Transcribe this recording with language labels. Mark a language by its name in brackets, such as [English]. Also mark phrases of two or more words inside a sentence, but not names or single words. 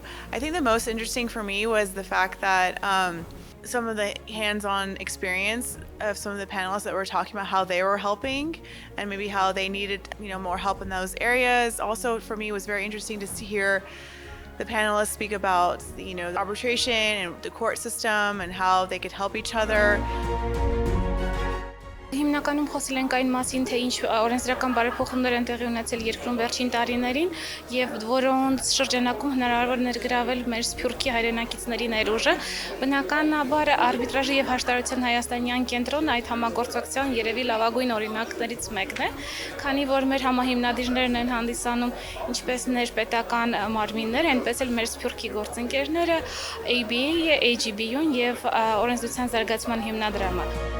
[English] I think the most interesting for me was the fact that some of the hands-on experience of some of the panelists that were talking about how they were helping and maybe how they needed, more help in those areas. Also, for me, it was very interesting to hear the panelists speak about, the arbitration and the court system and how they could help each other. [Armenian] Հիմնականում խոսել ենք այն մասին, թե ինչ օրենսդրական բարեփոխումներ են տեղի ունեցել երկրում վերջին տարիներին եւ որոնց շրջանակում հնարավոր ներգրավել մեր սփյուռքի հայրենակիցների ներուժը։ Բնականաբար արբիտրաժի եւ հաշտարարության հայաստանյան կենտրոնը այդ համագործակցության երևի լավագույն օրինակներից մեկն է, քանի որ մեր համահիմնադիրներն են հանդիսանում ինչպես ներպետական մարմիններ, այնպես էլ մեր սփյուռքի գործընկերները, ABA-ը, AGB-ուն եւ օրենսդրության զարգացման հիմնադրամը։